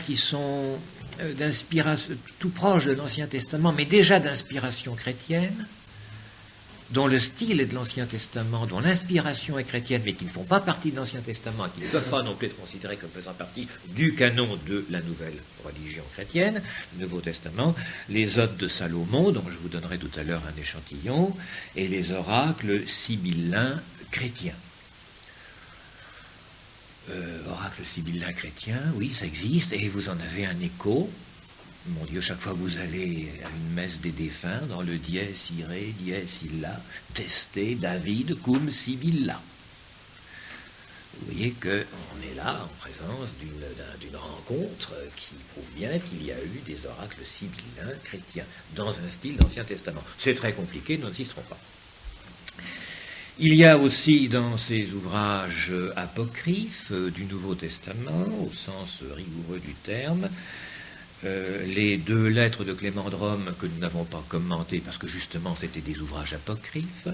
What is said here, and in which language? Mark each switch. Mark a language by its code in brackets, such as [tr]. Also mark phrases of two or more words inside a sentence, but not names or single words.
[fr] qui sont d'inspiration tout proche de l'Ancien Testament, mais déjà d'inspiration chrétienne, dont le style est de l'Ancien Testament, dont l'inspiration est chrétienne, mais qui ne font pas partie de l'Ancien Testament, qui ne peuvent pas non plus être considérés comme faisant partie du canon de la nouvelle religion chrétienne, le Nouveau Testament, les odes de Salomon, dont je vous donnerai tout à l'heure un échantillon, et les oracles sibyllins chrétiens. Oracle sibyllin chrétien, oui, ça existe, et vous en avez un écho. Mon Dieu, chaque fois que vous allez à une messe des défunts, dans le [la] dies irae, dies illa, testé David cum Sibylla. [fr] Vous voyez qu'on est là en présence d'une rencontre qui prouve bien qu'il y a eu des oracles sibyllins chrétiens dans un style d'Ancien Testament. C'est très compliqué, nous n'insisterons pas. Il y a aussi dans ces ouvrages apocryphes du Nouveau Testament, au sens rigoureux du terme, les 2 lettres de Clément de Rome que nous n'avons pas commentées parce que justement c'était des ouvrages apocryphes.